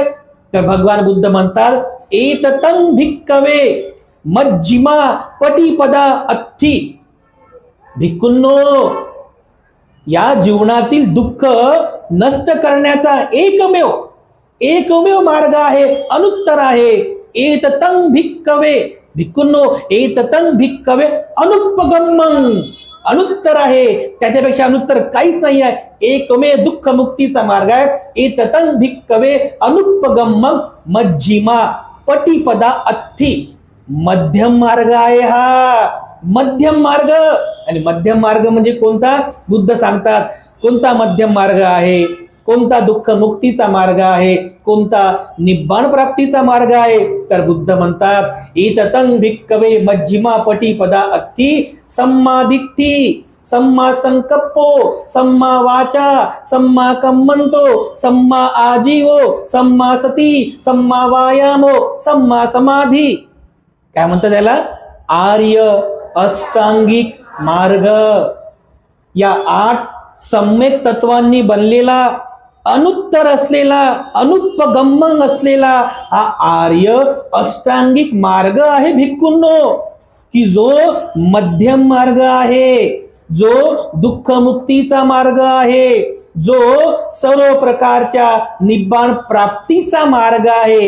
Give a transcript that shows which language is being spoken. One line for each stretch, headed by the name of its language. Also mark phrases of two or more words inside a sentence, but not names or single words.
Marathi: तर भगवान बुद्ध म्हणतात
Pali: एततं भिक्खवे मज्जिमा पटीपदा अत्थी.
Marathi: भिक्खूंनो, या जीवनातील दुःख नष्ट करण्याचा एकमेव मार्ग आहे, अनुत्तर आहे.
Pali: एततं भिक्खवे,
Marathi: भिक्खूंनो
Pali: एततं भिक्खवे अनुपगम्मं,
Marathi: अनुत्तर आहे, त्याच्यापेक्षा अनुत्तर काहीच नाही आहे. एकमेव दुःख मुक्तीचा मार्ग आहे.
Pali: एततं भिक्खवे अनुपगम्मं मज्जिमा पटीपदा अत्थी.
Marathi: मध्यम मार्ग आहे हा, मध्यम मार्ग. आणि मध्यम मार्ग म्हणजे कोणता? बुद्ध सांगतात कोणता मध्यम मार्ग आहे, कोणता दुःख मुक्तीचा मार्ग आहे, कोणता निब्बाण प्राप्तीचा मार्ग आहे. तर बुद्ध म्हणतात
Pali: एततं भिक्खवे मज्जिमा पटीपदा अत्थी सम्मा दिट्ठी, सम्मा संकप्पो, सम्मा वाचा, सम्मा कम्मंतो, सम्मा आजीवो, सम्मा सती, सम्मा वायामो, सम्मा समाधी.
Marathi: काय म्हणतात त्याला? आर्य अष्टांगिक मार्ग. या 8 सम्यक तत्वांनी बनलेला, अनुत्तर असलेला, अनुपगम्मं असलेला हा आर्य अष्टांगिक मार्ग आहे भिक्खूंनो, की जो मध्यम मार्ग आहे, जो दुःख मुक्तीचा मार्ग आहे, जो सर्व प्रकारच्या निब्बाण प्राप्तीचा मार्ग आहे.